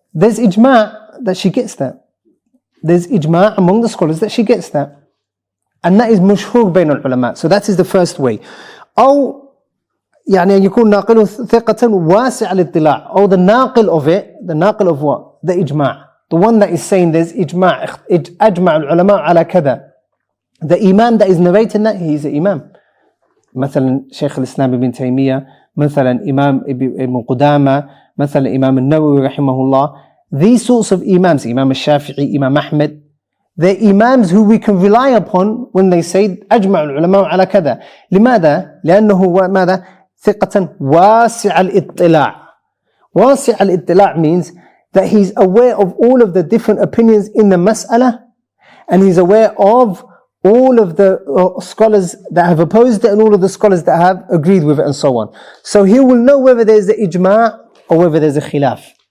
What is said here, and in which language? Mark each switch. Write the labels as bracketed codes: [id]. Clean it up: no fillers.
[en] There's ijma' that she gets that. There's ijma' among the scholars that she gets that. And that is [ar] مشهور بين العلماء. [en] So that is the first way. [ar] أو يعني أن يكون ناقله ثقة واسع الاطلاع. [en] Or the naqil of it, the naqil of what? The ijma'. The one that is saying there's ijma'. [ar] أجمع العلماء على كذا. [en] The imam that is narrating that, he is the imam. [ar] مثلا شيخ الإسلام ابن تيمية, مثلا إمام ابن قدامة, مثلا إمام النووي رحمه الله. [en] These sorts of imams, Imam al-Shafi'i, Imam Ahmed, they're imams who we can rely upon when they say [ar] أجمع العلماء على كذا. لماذا؟ لأنه ماذا؟ ثقة واسع الاطلاع. واسع الاطلاع [en] means that he's aware of all of the different opinions in the mas'ala, and he's aware of all of the scholars that have opposed it and all of the scholars that have agreed with it and so on. So he will know whether there's the ijma' or whether there's a khilaf.